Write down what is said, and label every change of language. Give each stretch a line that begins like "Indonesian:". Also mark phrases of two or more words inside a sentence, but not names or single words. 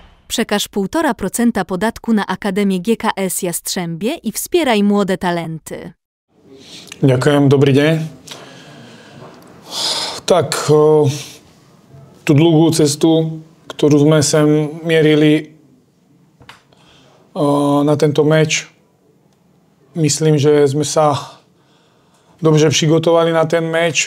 Polish: Przekaż 1,5% podatku na Akademię GKS Jastrzębie i wspieraj młode talenty.
Slovak: Ďakujem, dobrý deň. Tak, tú dlhú cestu, ktorú sme sem mierili na tento meč, myslím, že sme sa dobře přigotovali na ten meč.